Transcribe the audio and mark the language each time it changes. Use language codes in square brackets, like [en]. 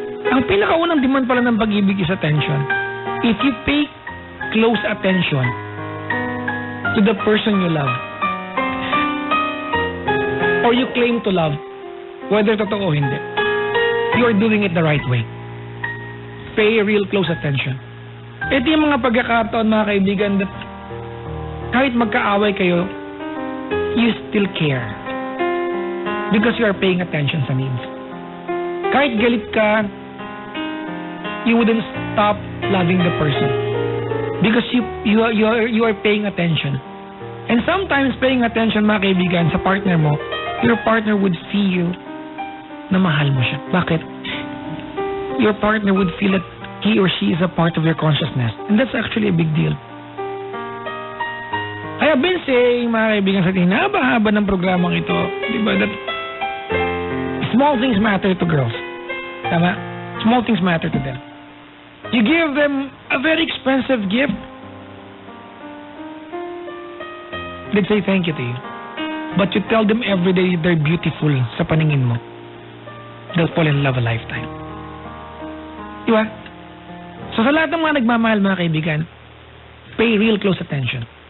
[tl] Ang pinakaunang demand pala ng pag-ibig [en] is attention. If you pay close attention to the person you love, or you claim to love, whether [tl] totoo o hindi, [en] you are doing it the right way. Pay real close attention. [tl] Ito yung mga pagkakataon, mga kaibigan, that kahit magkaaway kayo, [en] you still care. Because you are paying attention sa needs. [tl] Kahit galit ka, [en] you wouldn't stop loving the person. Because you are paying attention. And sometimes paying attention, mga kaibigan, sa partner mo, your partner would feel [tl] na mahal mo siya. Bakit? [en] Your partner would feel that he or she is a part of your consciousness. And that's actually a big deal. I have been saying, mga kaibigan, [tl] sa tinahaba-haba ng programang ito, di ba, [en] that small things matter to girls. Tama? Small things matter to them. You give them a very expensive gift, they'd say thank you to you. But you tell them every day they're beautiful [tl] sa paningin mo, [en] they'll fall in love a lifetime. [tl] Di ba? So sa lahat ng mga nagmamahal, mga kaibigan, [en] pay real close attention.